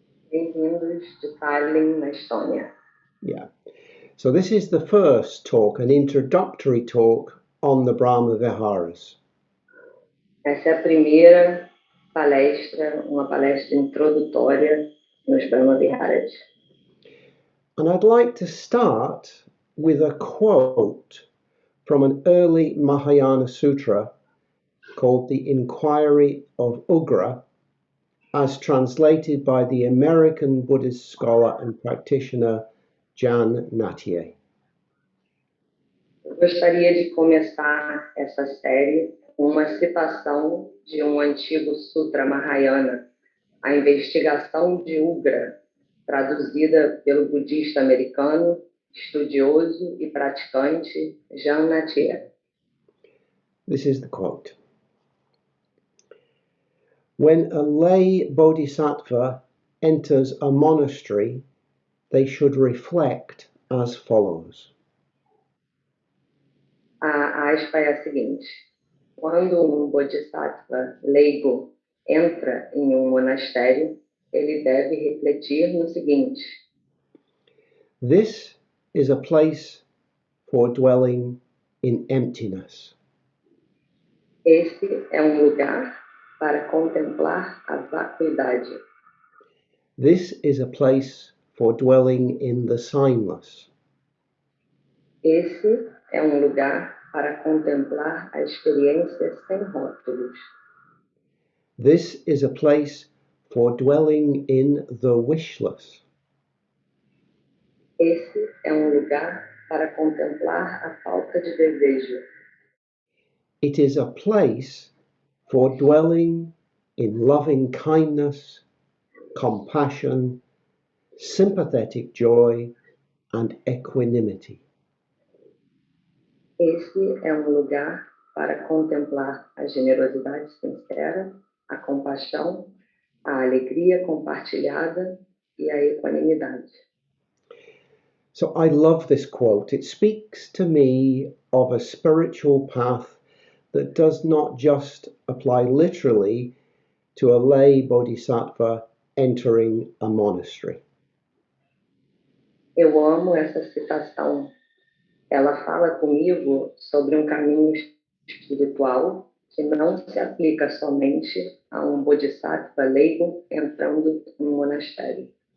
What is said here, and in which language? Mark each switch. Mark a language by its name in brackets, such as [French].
[Portuguese] Bem-vindos de Pali, na Estônia. [English] Yeah. So, this is the first talk, an introductory talk on the Brahma Viharas. [Portuguese] Essa é a primeira palestra, uma palestra introdutória nos Brahma Viharas. [English] And I'd like to start with a quote from an early Mahayana sutra called The Inquiry of Ugra, as translated by the American Buddhist scholar and practitioner Jan Natye. [Portuguese] Eu gostaria de começar essa série com uma citação de um antigo sutra Mahayana, a investigação de Ugra, traduzida pelo budista americano, estudioso e praticante Jan Natye. [English] This is the quote. When a lay bodhisattva enters a monastery, they should reflect as follows. [Portuguese] A aspa é a seguinte: quando um bodhisattva leigo entra em um monastério, ele deve refletir no seguinte: [English] This is a place for dwelling in emptiness. [Portuguese] esse é um lugar para contemplar a vacuidade. [English] This is a place for dwelling in the signless. [Portuguese] Esse é um lugar para contemplar a experiência sem rótulos. [English] This is a place for dwelling in the wishless. [Portuguese] Esse é um lugar para contemplar a falta de desejo. [English] It is a place for dwelling in loving kindness, compassion, sympathetic joy, and equanimity. [Portuguese] Esse é um lugar para contemplar a generosidade sincera, a compaixão, a alegria compartilhada e a equanimidade. [English] So I love this quote. It speaks to me of a spiritual path that does not just apply literally to a lay bodhisattva entering a monastery. [Portuguese] Eu amo essa citação. Ela fala comigo sobre um caminho espiritual que não se aplica somente a um bodhisattva leigo entrando em um monastério.